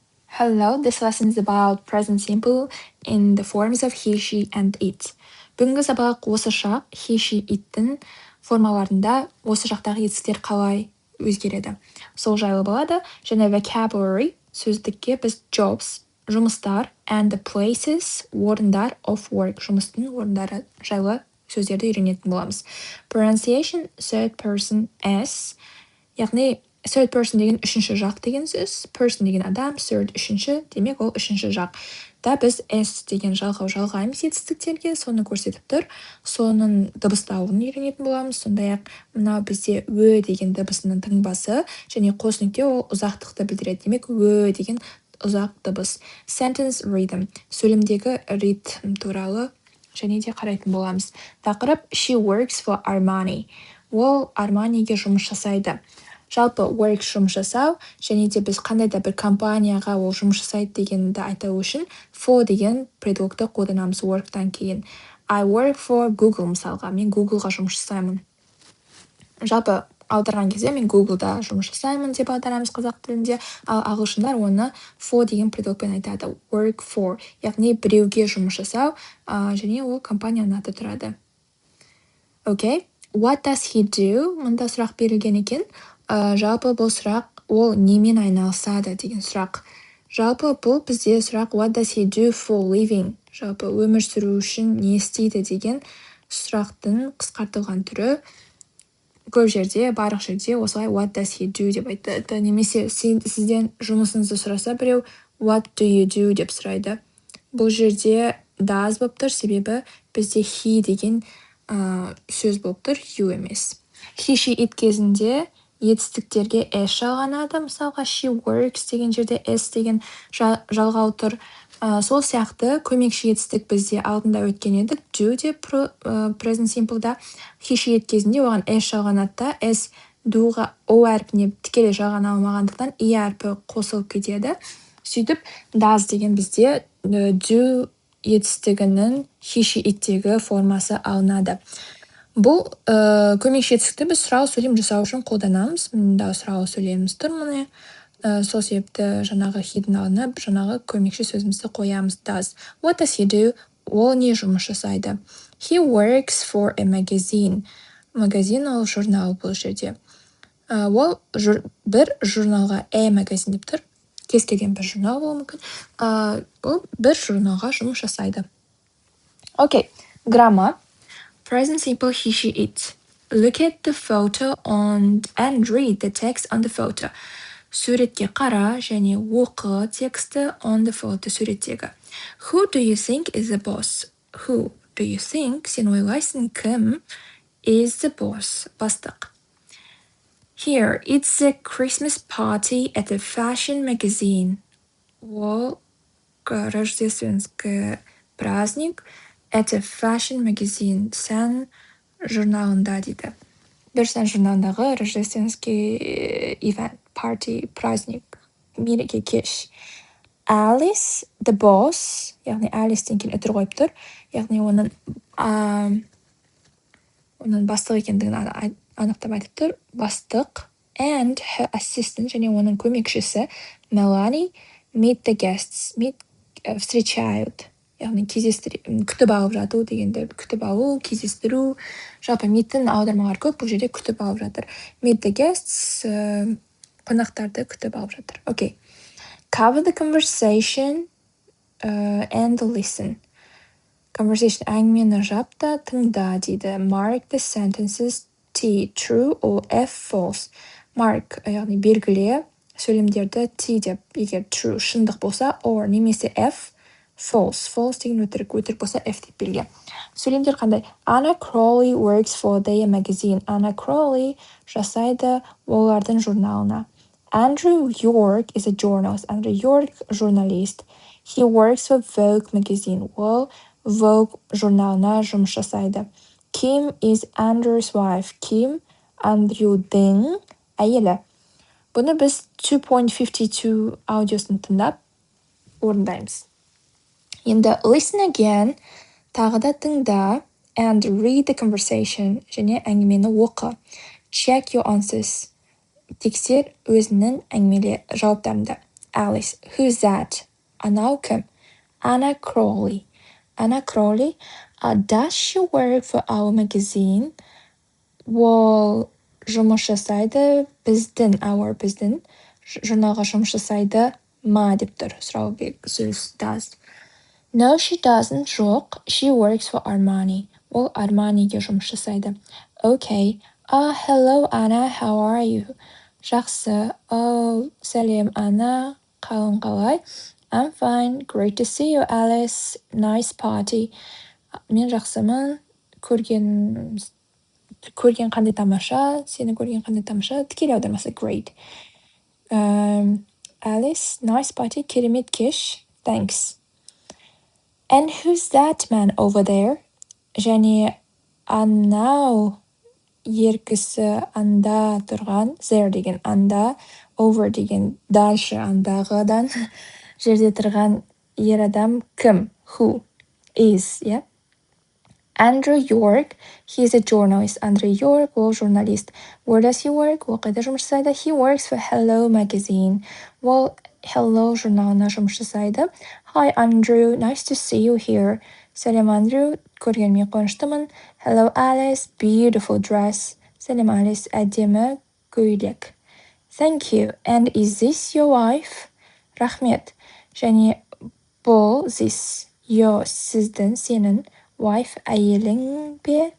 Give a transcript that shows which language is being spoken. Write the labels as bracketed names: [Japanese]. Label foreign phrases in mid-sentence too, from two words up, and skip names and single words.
[English] Hello, this lesson is about present simple in the forms of he, she, and it. [Kazakh] Бүгінгі сабақ осы шақ, [English] he, she, it'тің [Kazakh] формаларында осы шақтағы етістіктер қалай өзгереді. Сол жайлы болады. Және vocabulary сөздікке біз jobs, жұмыстар, [English] and the places, орындар of work, [Kazakh] жұмыстың орындары жайлы сөздерді үйренетін боламыз. [English] Pronunciation, third person s, [Kazakh] яғни [English] third person [Kazakh] деген үшінші жақ деген сөз, person деген адам, third үшінші, демек ол үшінші жақ. Да біз s деген жалғау жалғаймыз етістіктерге, соны көрсетіп тұр. Соның дыбыстауын үйренетін боламыз. Сондай-ақ мынау бізде ө деген дыбысының тыңбасы, және қос нүкте ол ұзақтықты білдіреді. Демек ө деген ұзақ дыбыс. [English] Sentence rhythm, [Kazakh] сөйлемдегі ритм туралы және де қарайтын боламыз. [English] Тақырып she works for Armani. [Kazakh] Ол Арманиге жұмыс жасайды. Жалпы work жұмыс жасау, және де біз қандай да бір компанияға ол жұмыс жасайды дегенді айту үшін for деген предлогты қолданамыз worktан кейін. [English] I work for Google [Kazakh] мысалға, мен Googleға жұмыс жасаймын. Жалпы аударған кезде мен Googleда жұмыс жасаймын деп аударамыз қазақ тілінде, ал ағылшындар оны for деген предлогпен айтады. [English] Work for, [Kazakh] яғни біреуге жұмыс жасау, және ол компанияның аты тұрады. [English] Okay, what does he do? [Kazakh] Мұнда сұрақ берілген екен. Жалпы бұл сұрақ ол немен айналысады деген сұрақ. Жалпы бұл бізде сұрақ [English] what does he do for living? [Kazakh] Жалпы өмір сүру үшін не істейді деген сұрақтың қысқартылған түрі. Көп жерде, барлық жерде осылай [English] what does he do [Kazakh] деп айтады. Немесе сізден жұмысыңызды сұраса біреу [English] what do you do [Kazakh] деп сұрайды. Бұл жерде does болып тұр, себебі бізде he деген сөз болып тұр, you емес. [English] He, she, it [Kazakh] кезінде етістіктерге s жалғанады. Мысалға [English] she works [Kazakh] деген жерде s деген жалғау тұр. Сол сияқты көмекші етістік бізде алдында өткен еді. Do деп [English] present simple'да. He, she, it [Kazakh] кезінде оған s жалғанады да, s doға o әрпіне тікелей жалғана алмағандықтан i әрпі қосылып кетеді. Сөйтіп does деген бізде do етістігінің [English] he, she, it'тегі [Kazakh] формасы алынады. Бұл көмекші етістікті біз сұрау сөйлем жасау үшін қолданамыз. Мұнда сұрау сөйлеміміз тұр міне. Сол себепті жаңағы he'дің алдына жаңағы көмекші сөзімізді қоямыз. [English] Does. What does he do? [Kazakh] Ол не жұмыс жасайды? [English] He works for a magazine. [Kazakh] Магазин ол журнал бұл жерде. Ол бір журналға магазин деп тұр. Кез келген бір журнал болуы мүмкін. Ол бір журналға жұмыс жасайды. [English] Okay, grammar. Present simple he, she, it. Look at the photo and read the text on the photo. [Kazakh] Суретке қара және оқы тексті [English] on the photo [Kazakh] суреттегі. [English] Who do you think is the boss? Who do you think, [Kazakh] сен ойлайсың, кім [English] is the boss? [Kazakh] Бастық. [English] Here, it's a Christmas party at a fashion magazine. Ол [Russian] рождественский праздник [English] at a fashion magazine, [Kazakh] сән журналында дейді. Бір сән журналындағы рождественский [English] event, party, [Kazakh] праздник, мереке кеш. [English] Alice, the boss, [Kazakh] яғни Alice'тен кейін үтір қойып тұр, яғни оның бастық екендігін анықтап айтып тұр. [English] Бастық and her assistant, [Kazakh] және оның көмекшісі Melanie [English] meet the guests, [Russian] встречают. [Kazakh] Яғни күтіп алып жату дегенді, күтіп алу, кездестіру. Жалпы meet'тің аудармалары көп, бұл жерде күтіп алып жатыр. [English] Meet the guests, [Kazakh] қонақтарды күтіп алып жатыр. [English] Okay. Cover the conversation and listen. [Kazakh] Conversation әңгімені жап та тыңда дейді. [English] Mark the sentences T, true or F, false. Mark, [Kazakh] яғни белгіле сөйлемдерді T деп, егер true, шындық болса, or немесе [English] F, false. [Kazakh] False деген өтірік болса F деп белге. Сөйлемдер қандай? [English] Anna Crowley works for their magazine. [Kazakh] Anna Crowley жасайды олардың журналына. [English] Andrew York is a journalist. [Kazakh] Andrew York журналист. [English] He works for Vogue magazine. [Kazakh] Ол Vogue журналына жұмыс жасайды. [English] Kim is Andrew's wife. Kim [Kazakh] Andrew'дің әйелі. Бұны біз 2.52 аудиосын тыңдап орындаймыз. Енді [English] listen again, [Kazakh] тағы да тыңда, [English] and read the conversation, [Kazakh] және әңгімені оқы. [English] Check your answers. [Kazakh] Тексер өзінің әңгімеле жауаптарында. [English] Alice. Who's that? [Kazakh] Анау кім? [English] Anna Crowley. Anna Crowley. Does she work for our magazine? [Kazakh] Ол жұмыс жасайды біздің журналға жұмыс жасайды ма деп тұр. Сұрау сөз does. [English] No, she doesn't. [Kazakh] Жоқ. [English] She works for Armani. [Kazakh] Ол Armaniге жұмыс жасайды. [English] Okay. Hello, Anna. How are you? [Kazakh] Жақсы. Сәлем, Анна. Қалың қалай? [English] I'm fine. Great to see you, Alice. Nice party. [Kazakh] Мен жақсымын. Көрген қандай тамаша. Сені көрген қандай тамаша. Тікелей аудармасы great. [English] Alice, nice party. [Kazakh] Керемет кеш. [English] Thanks. And who's that man over there? [Kazakh] Және анау еркісі анда тұрған, there деген анда, over деген дальше андағыдан жерде тұрған ер адам кім? [English] Who is, yeah? Andrew York, he's a journalist. Andrew York, [Kazakh] ол журналист. [English] Where does he work? [Kazakh] Ол қайда жұмыс жасайды? [English] He works for Hello magazine. [Kazakh] Ол Hello журналына жұмыс жасайды. [English] Hi, Andrew. Nice to see you here. [Kazakh] Сәлем, Andrew. Көргеніме қуаныштымын. [English] Hello, Alice. Beautiful dress. [Kazakh] Сәлем, Alice. Әдемі көйлек. [English] Thank you. And is this your wife? [Kazakh] Рахмет. Және бұл, [English] this, your, [Kazakh] сіздің, сенің, wife, әйелің бе?